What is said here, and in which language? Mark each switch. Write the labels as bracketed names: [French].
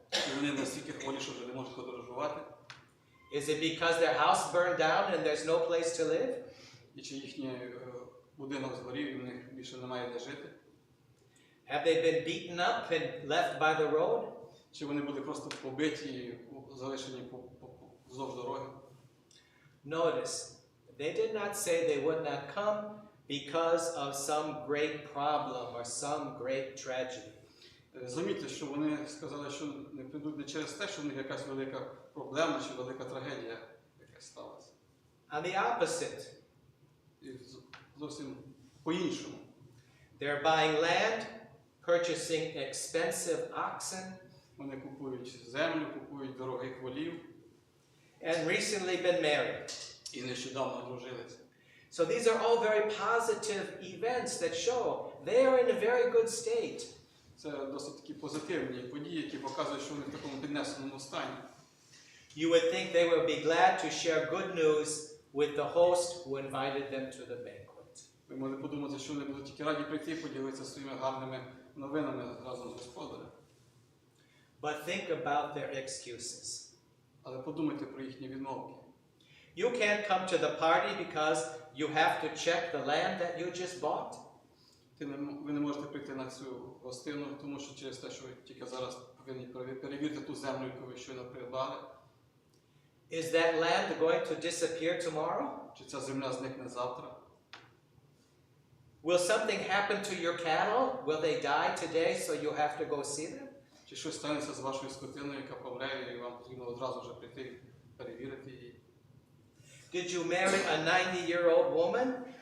[Ukrainian] Чи вони настільки хворі, що вже не можуть подорожувати? [English] Is it because their house burned down and there's no place to live? [Ukrainian] І чи їхній будинок згорів і в них більше немає де жити? [English] Have they been beaten up and left by the road? [Ukrainian] Чи вони були просто побиті і залишені вздовж дороги? [English] Notice, they did not say they would not come because of some great problem or some great tragedy. [Ukrainian] Замітьте, що вони сказали, що не прийдуть не через те, що в них якась велика проблема чи велика трагедія якась сталася. [English] On the opposite, [Ukrainian] І зовсім по-іншому. [English] they're buying land, purchasing expensive oxen, [Ukrainian] Вони купують землю, купують дорогих волів [English] and recently been married. [Ukrainian] і нещодавно одружилися. [English] So these are all very positive events that show they are in a very good state. [Ukrainian] Це досить такі позитивні події, які показують, що вони в такому піднесеному стані. [English] You would think they would be glad to share good news with the host who invited them to the banquet. [Ukrainian] Ви можете подумати, що вони будуть тільки раді прийти, поділитися своїми гарними новинами разом з Господарем. [English] But think about their excuses. [Ukrainian] Але подумайте про їхні відмовки. [English] You can't come to the party because you have to check the land that you just bought. [Ukrainian] Ви не можете прийти на цю гостину, тому що через те, що ви тільки зараз повинні перевірити ту землю, яку ви щойно придбали. [English] Is that land going to disappear tomorrow? [Ukrainian] Чи ця земля зникне завтра? [English] Will something happen to your cattle? Will they die today so you have to go see them? [Ukrainian] Чи щось станеться з вашою скотиною, яка помре, і вам потрібно одразу вже прийти перевірити її? [English] Did you marry a 90-year-old woman?